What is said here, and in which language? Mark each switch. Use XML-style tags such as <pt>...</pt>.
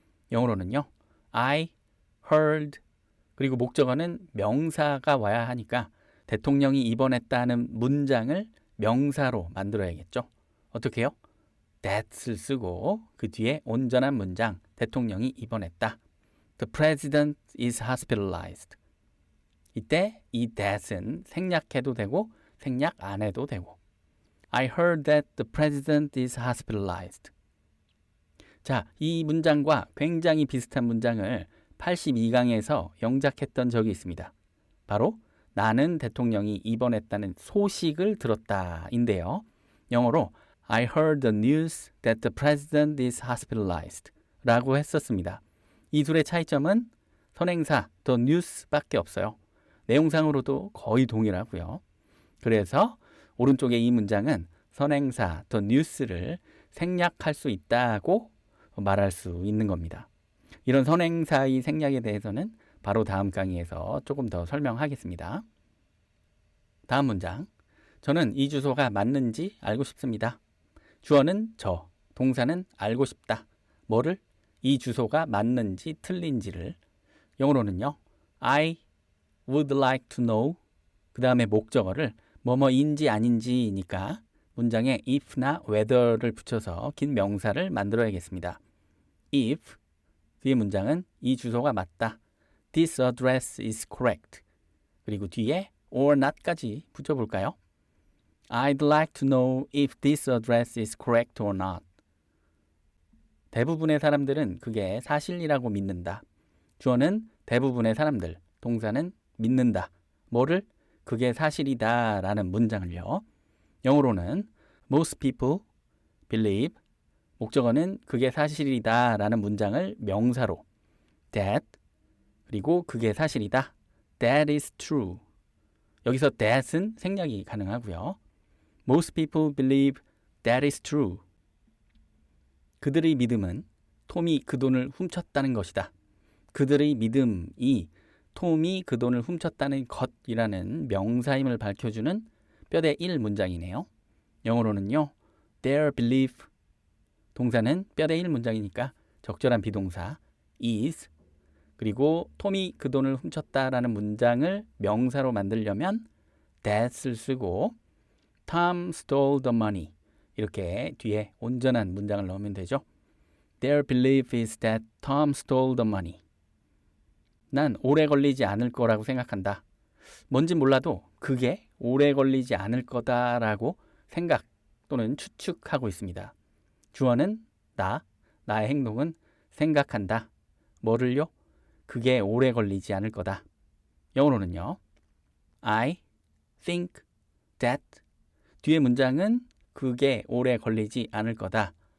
<ko>영어로는요.</ko> <en>I heard.</en> <ko>그리고 목적어는 명사가 와야 하니까 대통령이 입원했다는 문장을 명사로 만들어야겠죠. 어떻게 해요? that을 쓰고 그 뒤에 온전한 문장 대통령이 입원했다.</ko> <en>The president is hospitalized.</en> <ko>이때 이 that은 생략해도 되고 생략 안 해도 되고</ko> <en>I heard that the president is hospitalized.</en> <ko>자, 이 문장과 굉장히 비슷한 문장을 82강에서 영작했던 적이 있습니다. 바로 나는 대통령이 입원했다는 소식을 들었다 인데요. 영어로</ko> <en>I heard the news that the president is hospitalized</en> <ko>라고 했었습니다. 이 둘의 차이점은 선행사 the news 밖에 없어요. 내용상으로도 거의 동일하고요. 그래서 오른쪽에 이 문장은 선행사 the news를 생략할 수 있다고 말할 수 있는 겁니다. 이런 선행사의 생략에 대해서는 바로 다음 강의에서 조금 더 설명하겠습니다. 다음 문장. 저는 이 주소가 맞는지 알고 싶습니다. 주어는 저, 동사는 알고 싶다. 뭐를? 이 주소가 맞는지 틀린지를. 영어로는요.</ko> <en>I would like to know.</en> <ko>그 다음에 목적어를 뭐뭐인지 아닌지니까 문장에 if나 whether를 붙여서 긴 명사를 만들어야겠습니다. If 뒤에 문장은 이 주소가 맞다.</ko> <en>This address is correct.</en> <ko>그리고 뒤에 or not까지 붙여볼까요?</ko> <en>I'd like to know if this address is correct or not.</en> <ko>대부분의 사람들은 그게 사실이라고 믿는다. 주어는 대부분의 사람들, 동사는 믿는다. 뭐를? 그게 사실이다 라는 문장을요. 영어로는</ko> <en>most people believe,</en> <ko>목적어는 그게 사실이다 라는 문장을 명사로 that, 그리고 그게 사실이다.</ko> <en>That is true.</en> <ko>여기서 that은 생략이 가능하고요.</ko> <en>Most people believe that is true.</en> <ko>그들의 믿음은 톰이 그 돈을 훔쳤다는 것이다. 그들의 믿음이 톰이 그 돈을 훔쳤다는 것이라는 명사임을 밝혀주는 뼈대 1 문장이네요. 영어로는요. Their belief, 동사는 뼈대 1 문장이니까 적절한 비동사 is, 그리고 톰이 그 돈을 훔쳤다라는 문장을 명사로 만들려면 that을 쓰고</ko> <en>Tom stole the money,</en> <ko>이렇게 뒤에 온전한 문장을 넣으면 되죠.</ko> <en>Their belief is that Tom stole the money.</en> <ko>난 오래 걸리지 않을 거라고 생각한다. 뭔지 몰라도 그게 오래 걸리지 않을 거다라고 생각 또는 추측하고 있습니다. 주어는 나의 행동은 생각한다. 뭐를요? 그게 오래 걸리지 않을 거다. 영어로는요.</ko> <en>I think that,</en> <ko>뒤에 문장은 그게 오래 걸리지 않을 거다.</ko>